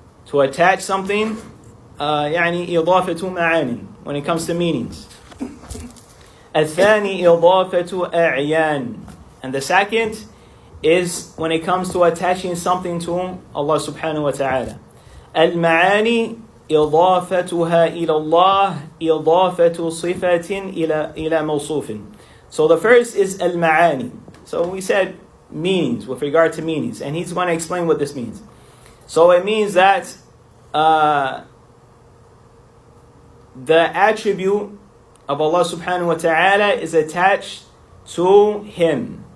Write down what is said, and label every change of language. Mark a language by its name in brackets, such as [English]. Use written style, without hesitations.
[English] To attach something, [Arabic] يعني إضافة معان, [English] when it comes to meanings. [Arabic] الثاني إضافة أعيان. [English] And the second is when it comes to attaching something to Allah subhanahu wa ta'ala. [Arabic] المعاني إضافتها إلى الله إضافة صفة إلى موصوف. [English] So the first is al-ma'ani. So we said meanings, with regard to meanings, and he's going to explain what this means. So it means that the attribute of Allah subhanahu wa ta'ala is attached to him.